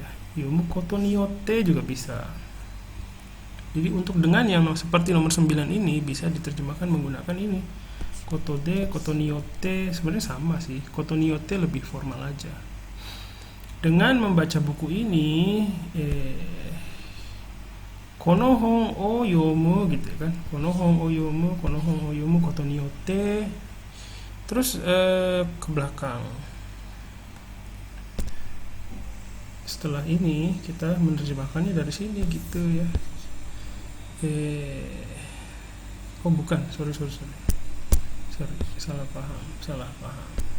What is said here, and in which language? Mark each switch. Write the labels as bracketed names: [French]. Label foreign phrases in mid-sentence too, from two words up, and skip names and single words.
[Japanese] 読むことによって [Indonesian] juga bisa. Jadi untuk dengan yang seperti nomor 9 ini bisa diterjemahkan menggunakan ini. [Japanese] ことで、ことによって [Indonesian] sebenarnya sama sih. [Japanese] ことによって [Indonesian] lebih formal aja. Dengan membaca buku ini [Japanese] この本を読む [Indonesian] gitu kan. [Japanese] この本を読むことによって [Indonesian] Terus ke belakang. Setelah ini kita menerjemahkannya dari sini gitu ya. Oh bukan, sorry, salah paham.